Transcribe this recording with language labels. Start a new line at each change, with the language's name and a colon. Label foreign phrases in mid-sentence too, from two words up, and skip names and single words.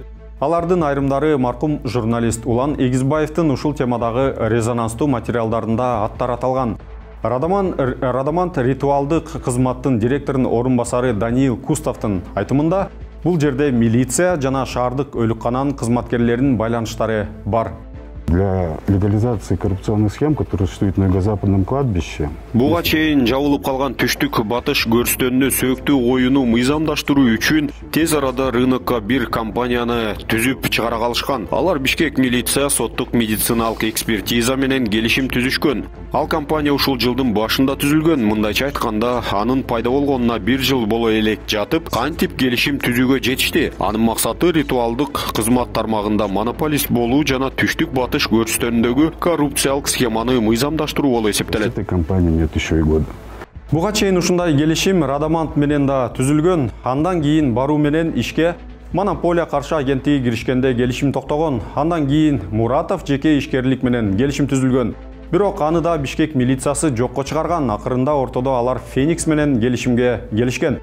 Kyrgyz: Алардын айрымдары маркум журналист Улан Эгизбаевдин ушул темадагы резонанстуу материалдарында аттары аталган. Радамант ритуалдык кызматтын директорунун орун басары Даниил Кустовдун айтымында, бул жерде милиция жана шаардык өлүккананын кызматкерлеринин байланыштары бар.
Russian: Для легализации коррупционных схем, которые существуют на юго-западном кладбище.
Kyrgyz: Буга чейин жабылып калган түштүк батыш көрүстөнүнө сөөктүү коюуну мыйзамдаштыруу үчүн тез арада рынокко бир компанияны түзүп чыгара калышкан. Алар Бишкек милиция соттук медициналык экспертиза менен келишим түзүшкөн. Ал компания ушул жылдын башында түзүлгөн. Мындайча айтканда, анын пайда болгонуна 1 жыл боло элек жатып, кантип келишим түзүүгө жетишти. Анын максаты ритуалдык кызмат тармагында монополист болуу жана түштүк батыш көрүстөнүндөгү коррупциялык схеманы мыйзамдаштыруу болуп эсептелет.
Russian: Этой компании нет еще и года.
Kyrgyz: Буга чейин ушундай келишим Радамант менен да түзүлгөн. Андан кийин баруу менен ишке монополия каршы агенттиги киришкенде келишим токтогон. Андан кийин Муратов жеке ишкерлик менен келишим түзүлгөн. Бирок аны да Бишкек милициясы жокко чыгарган. Акырында ортодо алар Феникс менен келишимге келишкен.